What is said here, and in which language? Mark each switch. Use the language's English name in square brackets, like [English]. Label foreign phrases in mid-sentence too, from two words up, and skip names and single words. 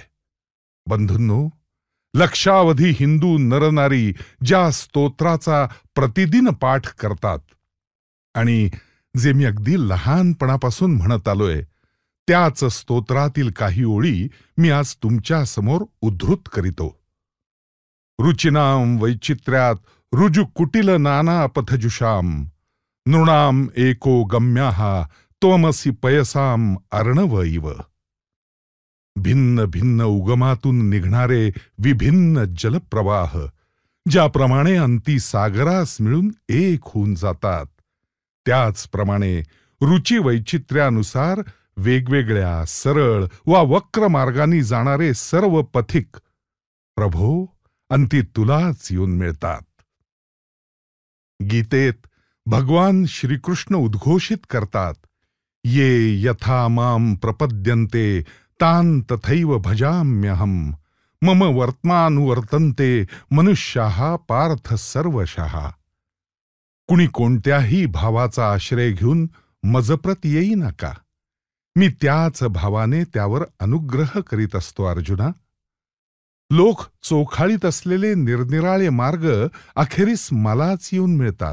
[Marathi] बंधूंनो, लक्षावधी हिंदू नरनारी ज्या स्तोत्राचा प्रतिदिन पाठ करतात आणि जे मी अगदी लहानपणापासून म्हणत आलोय, त्याच स्तोत्रातील काही ओळी मी आज तुमच्या समोर उद्धृत करीतो. [Sanskrit] रुचिनाम वैचित्र्यात रुजु कुटिल नाना पथजुषाम नृणाम एको गम्याः त्वमसि पयसाम अर्णव इव. [Marathi] भिन्न भिन्न उगमातून निघणारे विभिन्न जलप्रवाह ज्याप्रमाणे अंती सागरास मिळून एक होऊन जातात, त्याचप्रमाणे रुची वैचित्र्यानुसार वेगवेगळ्या सरळ वा वक्र मार्गांनी जाणारे सर्व पथिक प्रभो अंती तुलाच येऊन मिळतात. गीतेत भगवान श्रीकृष्ण उद्घोषित करतात, [Sanskrit] ये यथा माम प्रपद्यन्ते तान तथैव भजाम्यहम मम वर्तमानुवर्तन्ते मनुष्याः पार्थ सर्वशः. [Marathi] कुणी कोणत्याही भावाचा आश्रय घेऊन मजप्रत येई नका, मी त्याच भावाने त्यावर अनुग्रह करीत असतो. अर्जुना, लोक चोखाळीत असलेले निरनिराळे मार्ग अखेरीस मलाच येऊन मिळतात.